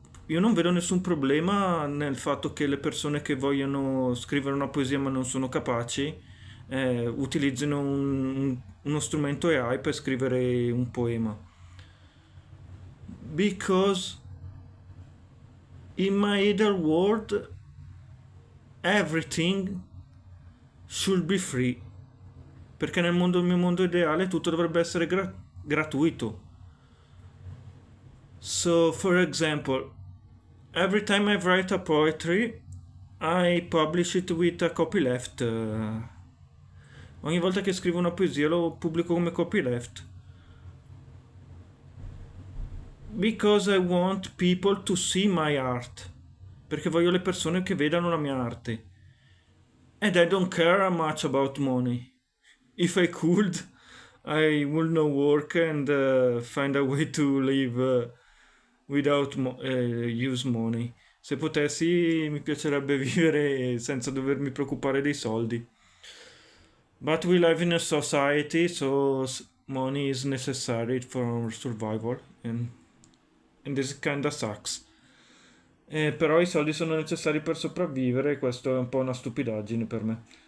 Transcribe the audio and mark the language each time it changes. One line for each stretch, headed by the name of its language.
Italian: Io non vedo nessun problema nel fatto che le persone che vogliono scrivere una poesia ma non sono capaci utilizzino uno strumento AI per scrivere un poema.
English: Because in my ideal world everything should be free.
Italian: Perché nel mio mondo ideale tutto dovrebbe essere gratuito.
English: So, for example, every time I write a poetry, I publish it with a copyleft.
Italian: Ogni volta che scrivo una poesia lo pubblico come copyleft.
English: Because I want people to see my art.
Italian: Perché voglio le persone che vedano la mia arte.
English: And I don't care much about money. If I could, I would not work and find a way to live without use money.
Italian: Se potessi, mi piacerebbe vivere senza dovermi preoccupare dei soldi.
English: But we live in a society, so money is necessary for survival, and this kinda sucks.
Italian: Però i soldi sono necessari per sopravvivere e questo è un po' una stupidaggine per me.